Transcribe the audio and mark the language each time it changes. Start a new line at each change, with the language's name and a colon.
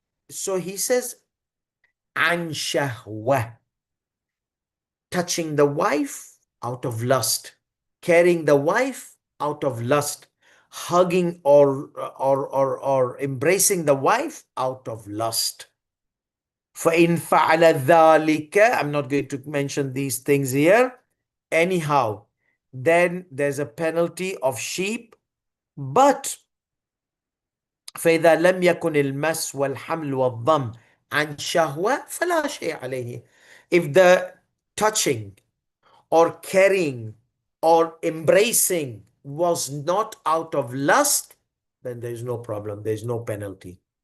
English: So he says, an shahwa, touching the wife out of lust, carrying the wife out of lust, hugging or embracing the wife out of lust.
Arabic: فَإِنْ فَعَلَ ذَلِكَ,
English: I'm not going to mention these things here. Anyhow, then there's a penalty of sheep. But
Arabic: فإذا لم يكن المس والحمل والضم عن شهوة فلا شيء عليه.
English: If the touching or carrying or embracing was not out of lust, then there is no problem, there is no penalty.